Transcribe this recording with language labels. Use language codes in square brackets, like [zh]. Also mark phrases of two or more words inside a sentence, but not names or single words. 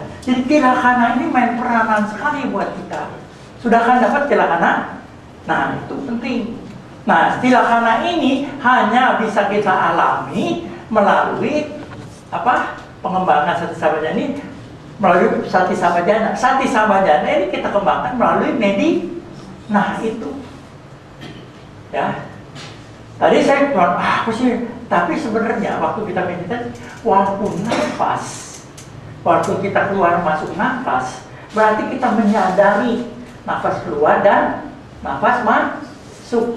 [id] Jadi tilakana ini main peranan sekali buat kita. Sudah kan dapat tilakana? Nah itu penting. Nah tilakana ini hanya bisa kita alami melalui apa? Pengembangan [pi] sati sampajana [id] ini melalui [pi] sati sampajana. Sati sampajana [id] ini kita kembangkan melalui Nah itu, ya. Tadi saya bilang, apa sih? Tapi sebenarnya waktu kita meditasi, walaupun kita keluar masuk nafas, berarti kita menyadari nafas keluar dan nafas masuk.